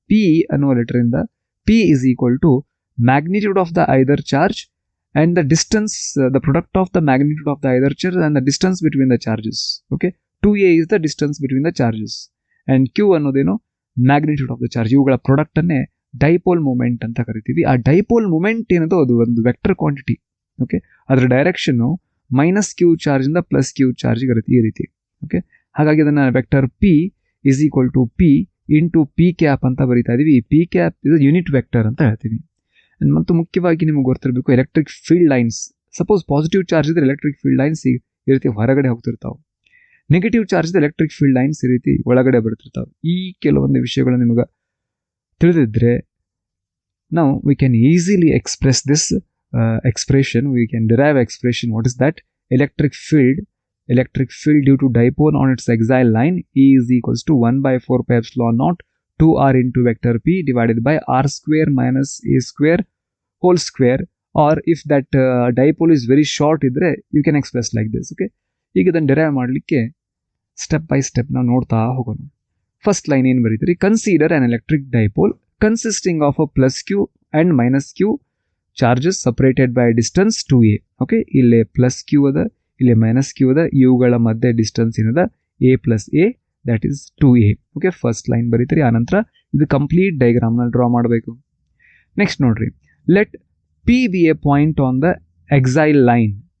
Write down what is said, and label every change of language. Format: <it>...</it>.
<kn>P ಅನ್ನುವ ಲೆಟರಿಂದ</kn> <en>P is equal to magnitude of the either charge and the distance, the product of the magnitude of the either charge and the distance between the charges. Okay, 2a is the distance between the charges and q</en> <kn>ಅನ್ನೋದೇನು?</kn> <en>magnitude of the charge.</en> <kn>ಇವುಗಳ product ಅನ್ನೇ dipole moment ಅಂತ ಕರಿತೀವಿ. ಆ dipole moment ಏನದು ಅದು ಒಂದು vector quantity. Okay, ಅದರ direction -q charge ಇಂದ +q ಚಾರ್ಜ್ ಇರುತ್ತೆ ಈ ರೀತಿ. ಓಕೆ, ಹಾಗಾಗಿ ಅದನ್ನ vector P</kn> <en>is equal to</en> <kn>P into P cap ಅಂತ ಬರೀತಾ ಇದೀವಿ. ಈ ಪಿ ಕ್ಯಾಪ್ ಇದು ಯೂನಿಟ್ ವೆಕ್ಟರ್ ಅಂತ ಹೇಳ್ತೀವಿ. ಮತ್ತು ಮುಖ್ಯವಾಗಿ ನಿಮಗೆ ಗೊತ್ತಿರಬೇಕು electric field lines. Suppose positive charge ಇದ್ರೆ ಎಲೆಕ್ಟ್ರಿಕ್ ಫೀಲ್ಡ್ ಲೈನ್ಸ್ ಈ ರೀತಿ ಹೊರಗಡೆ ಹೋಗ್ತಿರ್ತಾವೆ. ನೆಗೆಟಿವ್ ಚಾರ್ಜ್ ಇದ್ರೆ ಎಲೆಕ್ಟ್ರಿಕ್ ಫೀಲ್ಡ್ ಲೈನ್ಸ್ ಈ ರೀತಿ ಒಳಗಡೆ ಬರ್ತಿರ್ತಾವೆ. ಈ ಕೆಲವೊಂದು ವಿಷಯಗಳು ನಿಮಗೆ ತಿಳಿದಿದ್ರೆ ನಾವು</kn> <en>We can easily express this expression. We can derive expression. What is that? Electric field due to dipole on its axial line E is equals to 1/4πε0 2r into vector p divided by r square minus a square whole square. Or if that dipole is very short idre, you can express like this.</en> <kn>Okay, ಈಗ ಇದನ್ನು derive ಮಾಡಲಿಕ್ಕೆ step by step ನಾವು ನೋಡ್ತಾ ಹೋಗೋಣ. First line ಏನು ಬರೀತೀರಿ?</kn> <en>Consider an electric dipole consisting of a plus q and minus q charges separated by distance 2a.</en> <kn>Okay, ಇಲ್ಲಿ plus Q ಅದ, ಇಲ್ಲಿ ಮೈನಸ್ ಕ್ಯೂ ಅದ, ಇವುಗಳ ಮಧ್ಯೆ ಡಿಸ್ಟೆನ್ಸ್ ಏನದ?</kn> <en>a plus a, that is 2a. Okay, first line</en> <kn>ಬರೀತೀರಿ. ಆನಂತರ ಇದು complete ಡಯಾಗ್ರಾಮ್ನಲ್ಲಿ draw ಮಾಡಬೇಕು. ನೆಕ್ಸ್ಟ್ ನೋಡ್ರಿ,</kn> <en>Let P be a point on the axial line.</en>